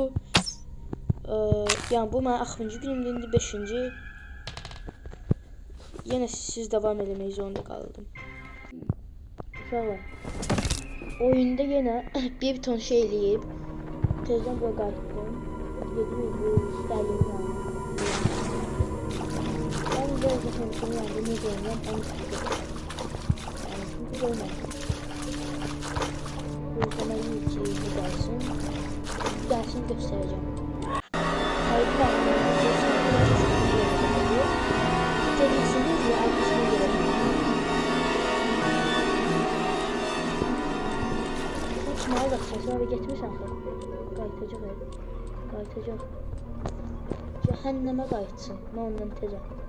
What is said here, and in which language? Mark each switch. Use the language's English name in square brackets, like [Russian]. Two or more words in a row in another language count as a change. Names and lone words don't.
[Azerbaijani] Yəni bu mənim axırıncı günümdür, indi 5-ci. Yenə siz davam eləmək zorunda qaldım. Uşaqlar, oyunda yenə bir ton şey eləyib. Tezdən bura qayıtdım. Gedim bu istədiyim yanına. [Turkish] Ben de zaten yanında ne görüyorum onu istiyorum. Yani çünkü görmedim. Bu yüzden iyi ki bu gelsin. Gelsin göstereceğim. Haydi ben Gelirsiniz ya arkasına girelim. Kaçmaya bakacağız. Sonra gitmiş axı. [Azerbaijani] Qayıtacaq ev. Qayıtacaq. Cəhənnəmə qayıtsın. Mən ondan tezəm.